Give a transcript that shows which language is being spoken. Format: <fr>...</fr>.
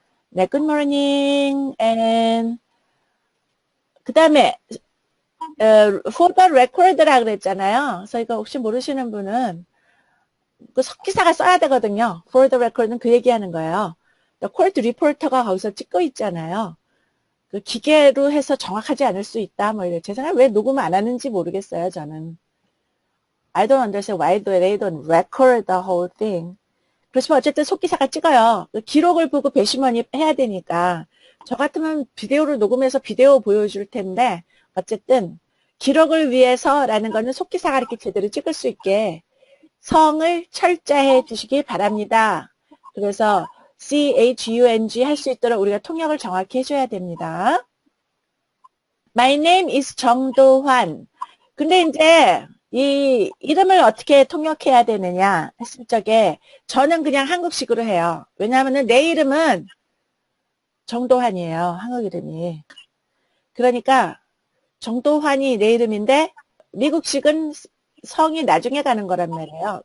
<ko>네,</ko> <en>good morning. And</en> <ko>그 다음에 for the record라 그랬잖아요. 그래서 이거 혹시 모르시는 분은 그 석기사가 써야 되거든요. For the record는 그 얘기하는 거예요. court reporter가 거기서 찍고 있잖아요. 그 기계로 해서 정확하지 않을 수 있다. 뭐 이래. 제 생각에 왜 녹음을 안 하는지 모르겠어요. 저는.</ko> <en>I don't understand why they don't record the whole thing.</en> <ko>그렇지만 어쨌든 속기사가 찍어요. 그 기록을 보고 배심원이 해야 되니까. 저 같으면 비디오로 녹음해서 비디오 보여줄 텐데 어쨌든 기록을 위해서라는 거는 속기사가 이렇게 제대로 찍을 수 있게 성을 철자해 주시기 바랍니다. 그래서 CHUNG 할 수 있도록 우리가 통역을 정확히 해줘야 됩니다.</ko> <en>My name is 정도환.</en> <ko>근데 이제 이 이름을 어떻게 통역해야 되느냐 했을 적에 저는 그냥 한국식으로 해요. 왜냐하면 내 이름은 정도환이에요. 한국 이름이. 그러니까 정도환이 내 이름인데 미국식은 성이 나중에 가는 거란 말이에요.</ko>